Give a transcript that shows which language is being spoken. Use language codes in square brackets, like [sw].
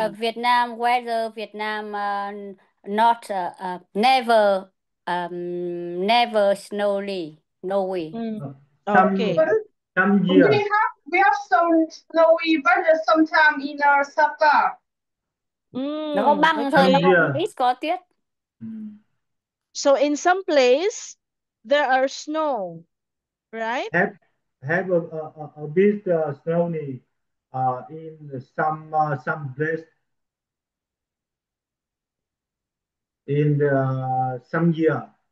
[en] Vietnam weather, Vietnam not never never snowy. Okay. Some year. We have some snowy weather sometime in our summer. [vi] Nó có băng thôi, nó không ít có tuyết. [en] So in some place there are snow, right? Have a bit snowy in some place in some year.